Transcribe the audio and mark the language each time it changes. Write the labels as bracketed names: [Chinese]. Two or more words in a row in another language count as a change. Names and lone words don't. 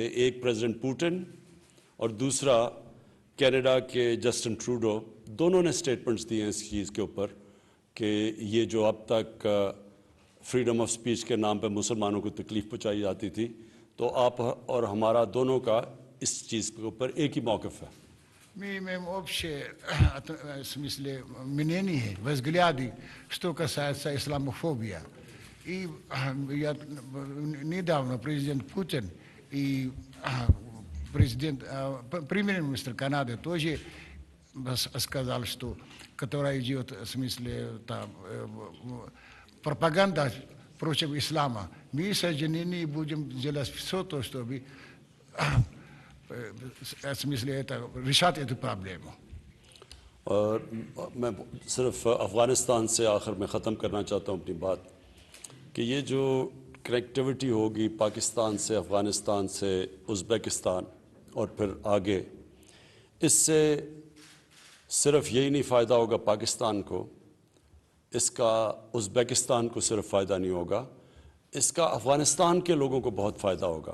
[Urdu] ایک پریزیڈنٹ پوتن اور دوسرا کینیڈا کے جسٹن ٹروڈو، دونوں نے اسٹیٹمنٹس دیے ہیں اس چیز کے اوپر کہ یہ جو اب تک [English] freedom of speech [Urdu] کے نام پہ مسلمانوں کو تکلیف پہنچائی جاتی تھی، تو آپ اور ہمارا دونوں کا اس چیز کے اوپر ایک ہی موقف ہے. [Russian] Мы имеем общее, в смысле, мнение, взгляды, что касается исламофобии. И недавно президент Путин и премьер-министр Канады тоже сказал, что которая идет, в смысле, пропаганда против ислама. Мы соединены будем делать все то, чтобы в смысле это решать эту проблему. [Urdu] اور میں صرف افغانستان سے آخر میں ختم کرنا چاہتا ہوں اپنی بات کہ یہ جو کنیکٹیویٹی ہوگی پاکستان سے، افغانستان سے، ازبکستان اور پھر آگے، اس سے صرف یہی نہیں فائدہ ہوگا پاکستان کو، اس کا ازبکستان کو صرف فائدہ نہیں ہوگا، اس کا افغانستان کے لوگوں کو بہت فائدہ ہوگا.